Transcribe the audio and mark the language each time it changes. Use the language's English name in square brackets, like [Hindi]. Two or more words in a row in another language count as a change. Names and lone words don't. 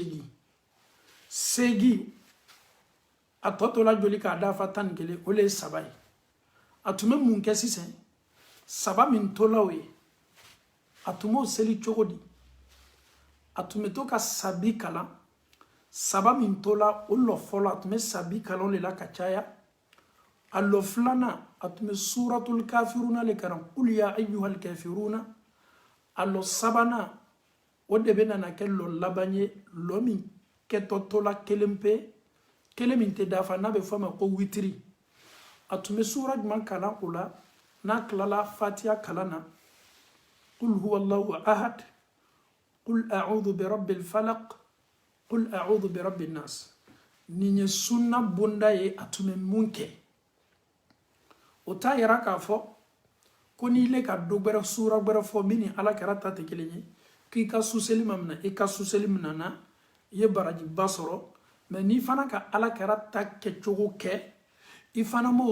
[Bambara] 8 a tɔ tola joli k'a dafa 11 o le ye 3 ye a tun bɛ mun kɛ sisan 3 min tola o ye a tun b'o seli cogo di a tun bɛ to ka sabi kalan 3 min tola o lɔ fɔlɔ a tun bɛ sabi kalan de la ka caya a lɔ filanan a tun bɛ [Arabic] سورة الكافرون [Bambara] le kalan [Arabic] قل يا أيها الكافرون [Bambara] a lɔ sabanan o de bɛ nana kɛ lɔ laban ye lɔ min kɛtɔ tola kelen pe kelen min tɛ dafa n'a bɛ fɔ a ma ko witiri a tun bɛ sura jumɛn kalan o la n'a tilala fatiha kalan na [Arabic] قل هو الله أحد قل أعوذ برب الفلق قل أعوذ برب الناس [Bambara] nin ye sunna bonda ye a tun bɛ mun kɛ o t'a yira k'a fɔ ko n'i le ka dɔ gbɛrɛ sura gbɛrɛ fɔ min ni ala kɛra ta tɛ kelen ye k'i ka suseli ma minɛ i ka suseli minɛna i ye barajiba sɔrɔ mais n'i fana ka ala kɛra ta kɛcogo kɛ i fana m'o